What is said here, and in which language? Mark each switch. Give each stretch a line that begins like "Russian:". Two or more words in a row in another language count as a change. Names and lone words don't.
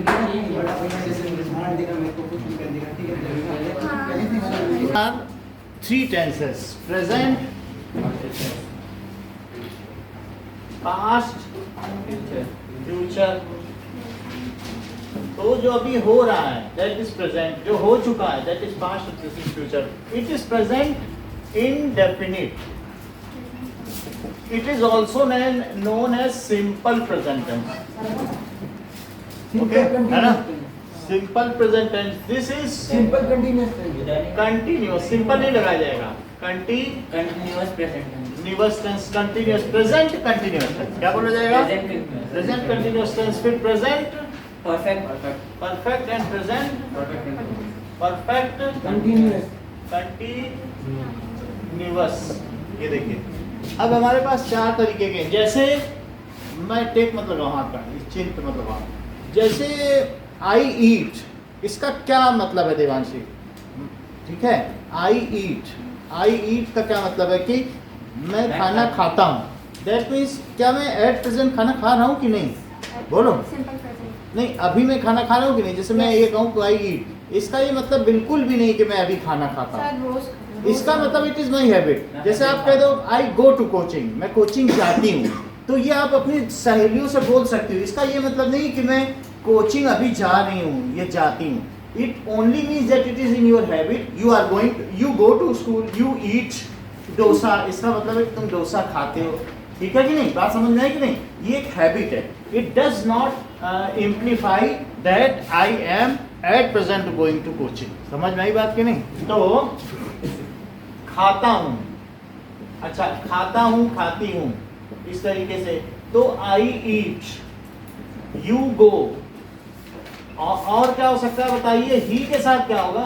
English: Three tenses: present, past, future.
Hindi: तो जो अभी हो रहा है
English: that is present,
Hindi: जो हो चुका है
English: that is past, this is future. It is present indefinite. It is also known as simple present tense.
Hindi: Okay, है ना?
English: Simple present tense. This is simple continuous continuous. Simple
Hindi: नहीं लगाया जाएगा.
English: continuous present Continuous tense, continuous, present continuous tense.
Hindi: क्या बोला जाएगा?
English: Present continuous tense.
Hindi: फिर present,
English: परफेक्ट perfect and present, perfect कंटीन्यूअस
Hindi: continuous. ये देखिए. अब हमारे पास चार तरीके के हैं. जैसे मैं टेक मतलब वहाँ का, चिंत मतलब वहाँ.
English: जैसे I eat,
Hindi: इसका क्या मतलब है देवांशी? ठीक है,
English: I eat
Hindi: का क्या मतलब है कि मैं खाना खाता हूँ.
English: That means
Hindi: क्या मैं
English: at present
Hindi: खाना खा रहा हूँ कि नहीं? बोलो.
English: simple present
Hindi: नहीं, अभी मैं खाना खा रहा हूँ कि नहीं? जैसे मैं ये कहूँ
English: I eat,
Hindi: इसका ये मतलब बिल्कुल भी नहीं कि मैं अभी खाना खाता हूँ. शायद रोज इसका मतलब
English: it is my habit.
Hindi: जैसे आप कह दो
English: I go to coaching,
Hindi: मैं कोचिंग जाती हूँ, तो ये आप अपनी सहेलियों से बोल सकती हो. इसका ये मतलब नहीं कि मैं कोचिंग अभी जा रही हूँ, ये जाती हूँ.
English: It only means that it is in your habit. You are going, you go to school, you eat dosa.
Hindi: इसका मतलब है कि तुम डोसा खाते हो. ठीक है कि नहीं? बात समझ में आई कि नहीं? ये एक हैबिट है.
English: It does not implify that I am at present going to coaching.
Hindi: समझ में आई बात कि नहीं? तो खाता हूँ, अच्छा खाता हूँ, खाती हूँ, इस तरीके से.
English: तो I eat, you go.
Hindi: और क्या हो सकता है बताइए? ही के साथ क्या होगा?